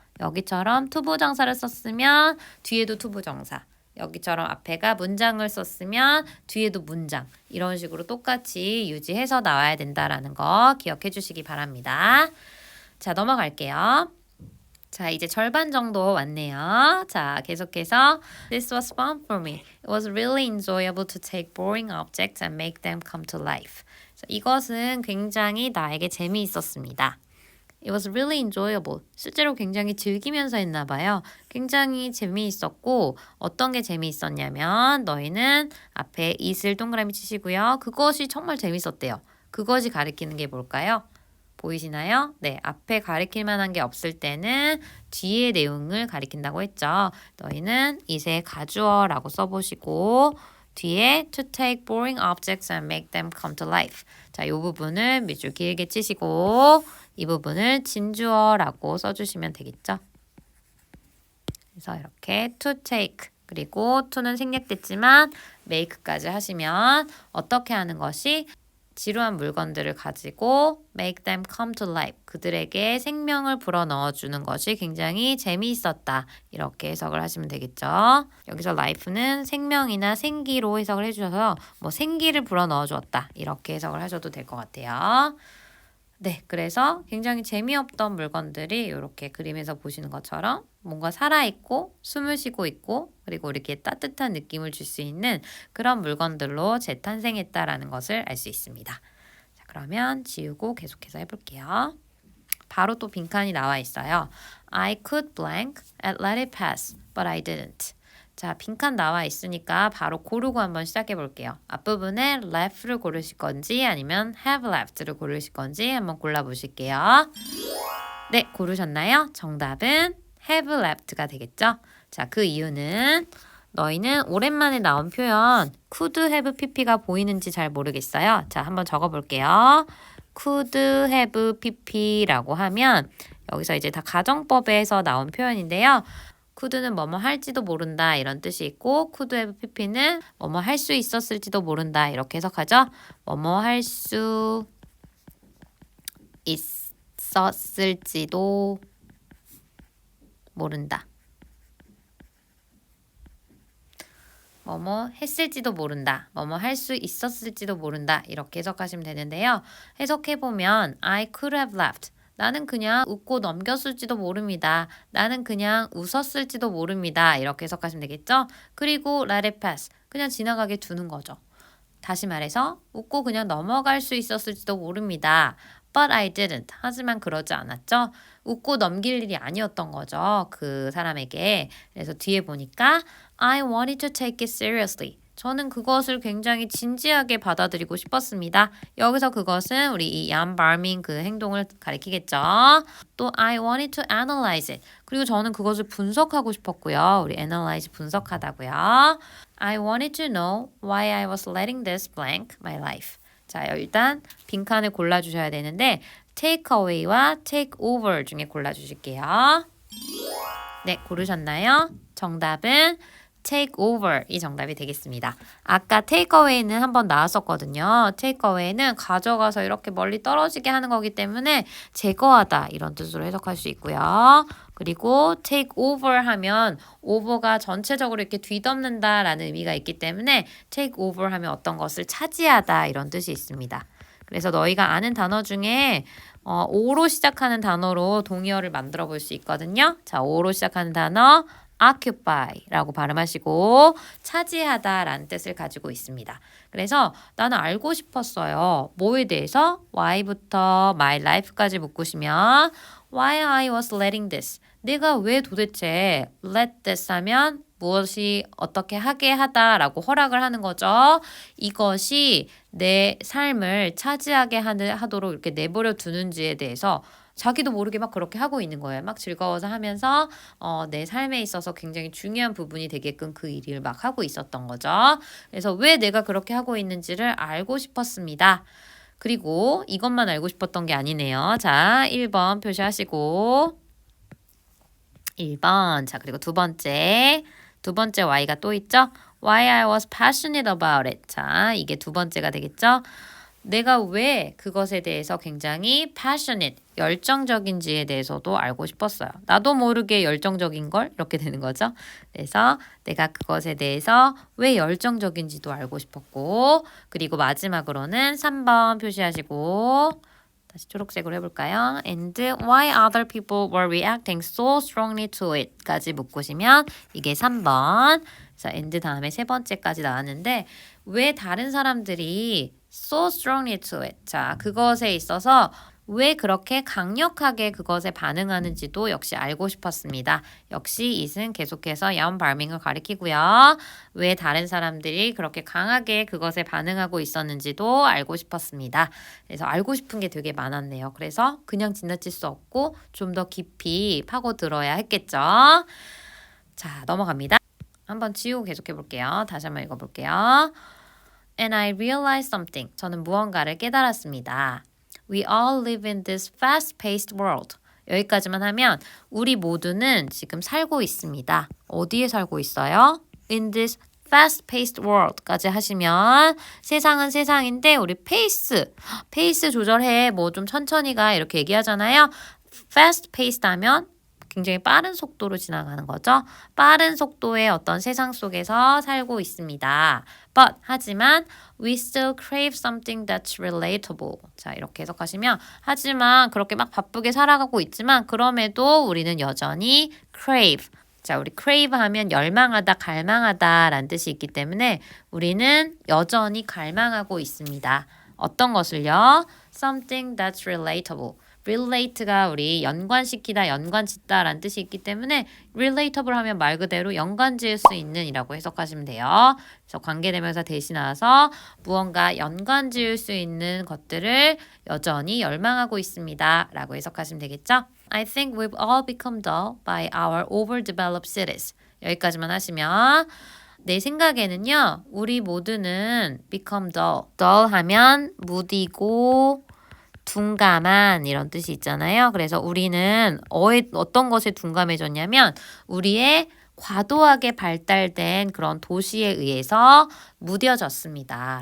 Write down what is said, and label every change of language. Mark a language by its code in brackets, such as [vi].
[ko] 여기처럼 to 부정사를 썼으면 뒤에도 to 부정사. 여기처럼 앞에가 문장을 썼으면 뒤에도 문장 이런 식으로 똑같이 유지해서 나와야 된다라는 거 기억해 주시기 바랍니다. 자, 넘어갈게요. 자, 이제 절반 정도 왔네요. 자, 계속해서 [en] This was fun for me. It was really enjoyable to take boring objects and make them come to life. [ko] 자, 이것은 굉장히 나에게 재미있었습니다. [en] It was really enjoyable. [ko] 실제로 굉장히 즐기면서 했나 봐요. 굉장히 재미있었고 어떤 게 재미있었냐면 너희는 앞에 it을 동그라미 치시고요. 그것이 정말 재밌었대요. 그것이 가리키는 게 뭘까요? 보이시나요? 네, 앞에 가리킬 만한 게 없을 때는 뒤의 내용을 가리킨다고 했죠. 너희는 it에 가주어라고 써보시고 뒤에 [en] to take boring objects and make them come to life. [ko] 자, 이 부분을 밑줄 길게 치시고 이 부분을 진주어라고 써주시면 되겠죠. 그래서 이렇게 to take 그리고 to는 생략됐지만 make까지 하시면 어떻게 하는 것이 지루한 물건들을 가지고 [en] make them come to life. [ko] 그들에게 생명을 불어넣어주는 것이 굉장히 재미있었다. 이렇게 해석을 하시면 되겠죠. 여기서 life는 생명이나 생기로 해석을 해주셔서 뭐 생기를 불어넣어주었다. 이렇게 해석을 하셔도 될 것 같아요. 네, 그래서 굉장히 재미없던 물건들이 이렇게 그림에서 보시는 것처럼 뭔가 살아있고 숨을 쉬고 있고 그리고 이렇게 따뜻한 느낌을 줄 수 있는 그런 물건들로 재탄생했다라는 것을 알 수 있습니다. 자, 그러면 지우고 계속해서 해볼게요. 바로 또 빈칸이 나와 있어요. [en] I could blank and let it pass, but I didn't. [ko] 자, 빈칸 나와 있으니까 바로 고르고 한번 시작해 볼게요. 앞부분에 left를 고르실 건지 아니면 have left를 고르실 건지 한번 골라보실게요. 네, 고르셨나요? 정답은 have left가 되겠죠? 자, 그 이유는 너희는 오랜만에 나온 표현 could have pp가 보이는지 잘 모르겠어요. 자, 한번 적어볼게요. could have pp라고 하면 여기서 이제 다 가정법에서 나온 표현인데요. could는 뭐뭐 할지도 모른다 이런 뜻이 있고 could have pp는 뭐뭐 할 수 있었을지도 모른다 이렇게 해석하죠. 뭐뭐 할 수 있었을지도 모른다. 뭐뭐 했을지도 모른다. 뭐뭐 할 수 있었을지도 모른다. 이렇게 해석하시면 되는데요. 해석해보면 [en] I could have laughed. [ko] 나는 그냥 웃고 넘겼을지도 모릅니다. 나는 그냥 웃었을지도 모릅니다. 이렇게 해석하시면 되겠죠? [en] 그리고 let it pass. [ko] 그냥 지나가게 두는 거죠. 다시 말해서 웃고 그냥 넘어갈 수 있었을지도 모릅니다. [en] But I didn't. [ko] 하지만 그러지 않았죠. 웃고 넘길 일이 아니었던 거죠. 그 사람에게. 그래서 뒤에 보니까 [en] I wanted to take it seriously. [ko] 저는 그것을 굉장히 진지하게 받아들이고 싶었습니다. 여기서 그것은 우리 이 얀 발밍 그 행동을 가리키겠죠. 또 [en] I wanted to analyze it. [ko] 그리고 저는 그것을 분석하고 싶었고요. 우리 analyze 분석하다고요. [en] I wanted to know why I was letting this blank my life. [ko] 자, 일단 빈칸을 골라주셔야 되는데 take away와 take over 중에 골라주실게요. 네, 고르셨나요? 정답은 take over 이 정답이 되겠습니다. 아까 take away는 한번 나왔었거든요. take away는 가져가서 이렇게 멀리 떨어지게 하는 거기 때문에 제거하다 이런 뜻으로 해석할 수 있고요. 그리고 take over 하면 over가 전체적으로 이렇게 뒤덮는다라는 의미가 있기 때문에 take over 하면 어떤 것을 차지하다 이런 뜻이 있습니다. 그래서 너희가 아는 단어 중에 o로 시작하는 단어로 동의어를 만들어 볼 수 있거든요. 자, o로 시작하는 단어 occupy라고 발음하시고 차지하다라는 뜻을 가지고 있습니다. 그래서 나는 알고 싶었어요. 뭐에 대해서? [en] why부터 my life까지 [ko] 묶으시면 [en] why I was letting this. [ko] 내가 왜 도대체 [en] let this [ko] 하면 무엇이 어떻게 하게 하다라고 허락을 하는 거죠. 이것이 내 삶을 차지하게 하도록 이렇게 내버려 두는지에 대해서 자기도 모르게 막 그렇게 하고 있는 거예요. 막 즐거워서 하면서 내 삶에 있어서 굉장히 중요한 부분이 되게끔 그 일을 막 하고 있었던 거죠. 그래서 왜 내가 그렇게 하고 있는지를 알고 싶었습니다. 그리고 이것만 알고 싶었던 게 아니네요. 자, 1번 표시하시고 1번. 자, 그리고 두 번째 Y가 또 있죠? [en] Why I was passionate about it. [ko] 자, 이게 두 번째가 되겠죠? 내가 왜 그것에 대해서 굉장히 passionate, 열정적인지에 대해서도 알고 싶었어요. 나도 모르게 열정적인 걸 이렇게 되는 거죠. 그래서 내가 그것에 대해서 왜 열정적인지도 알고 싶었고 그리고 마지막으로는 3번 표시하시고 다시 초록색으로 해볼까요? [en] And why other people were reacting so strongly to it [ko] 까지 묶으시면 이게 3번. 그래서 and 다음에 세 번째까지 나왔는데 왜 다른 사람들이 [en] so strongly to it. [ko] 자, 그것에 있어서 왜 그렇게 강력하게 그것에 반응하는지도 역시 알고 싶었습니다. 역시 it은 계속해서 얀 발밍을 가리키고요. 왜 다른 사람들이 그렇게 강하게 그것에 반응하고 있었는지도 알고 싶었습니다. 그래서 알고 싶은 게 되게 많았네요. 그래서 그냥 지나칠 수 없고 좀 더 깊이 파고들어야 했겠죠. 자, 넘어갑니다. 한번 지우고 계속해 볼게요. 다시 한번 읽어볼게요. [en] And I realized something. [ko] 저는 무언가를 깨달았습니다. [en] We all live in this fast-paced world. [ko] 여기까지만 하면 우리 모두는 지금 살고 있습니다. 어디에 살고 있어요? [en] In this fast-paced world [ko] 까지 하시면 세상은 세상인데 우리 페이스 조절해. 뭐 좀 천천히 가 이렇게 얘기하잖아요. fast-paced 하면 굉장히 빠른 속도로 지나가는 거죠. 빠른 속도의 어떤 세상 속에서 살고 있습니다. [en] But [ko] 하지만 [en] we still crave something that's relatable. [ko] 자, 이렇게 해석하시면 하지만 그렇게 막 바쁘게 살아가고 있지만 그럼에도 우리는 여전히 crave. 자, 우리 crave 하면 열망하다, 갈망하다 라는 뜻이 있기 때문에 우리는 여전히 갈망하고 있습니다. 어떤 것을요? [en] Something that's relatable. [ko] relate가 우리 연관시키다, 연관짓다 라는 뜻이 있기 때문에 relatable 하면 말 그대로 연관지을 수 있는 이라고 해석하시면 돼요. 그래서 관계대명사 대신하서 무언가 연관지을 수 있는 것들을 여전히 열망하고 있습니다 라고 해석하시면 되겠죠? [en] I think we've all become dull by our overdeveloped cities. [ko] 여기까지만 하시면 내 생각에는요. 우리 모두는 become dull. dull 하면 무디고 둔감한 이런 뜻이 있잖아요. 그래서 우리는 어떤 것에 둔감해졌냐면 우리의 과도하게 발달된 그런 도시에 의해서 무뎌졌습니다.